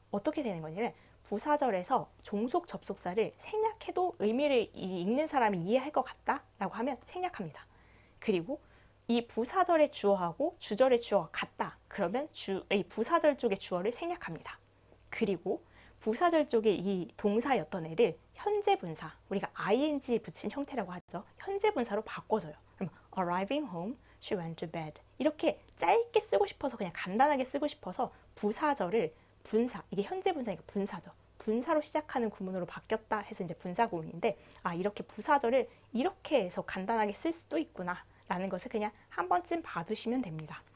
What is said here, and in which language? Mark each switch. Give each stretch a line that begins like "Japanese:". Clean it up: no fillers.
Korean: 어떻게 되는 거냐면 부사절에서 종속 접속사를 생략해도 의미를 읽는 사람이 이해할 것 같다라고 하면 생략합니다. 그리고 이 부사절의 주어하고 주절의 주어가 같다. 그러면 이 부사절 쪽의 주어를 생략합니다. 그리고 부사절 쪽에 이 동사였던 애를 현재 분사, 우리가 ing 붙인 형태라고 하죠. 현재 분사로 바꿔줘요. 그럼
English: arriving home, she went to bed.
Korean: 이렇게 짧게 쓰고 싶어서 그냥 간단하게 쓰고 싶어서 부사절을 분사, 이게 현재 분사니까 분사죠. 분사로 시작하는 구문으로 바뀌었다 해서 이제 분사 구문인데 이렇게 부사절을 이렇게 해서 간단하게 쓸 수도 있구나 라는 것을 그냥 한 번쯤 봐두시면 됩니다.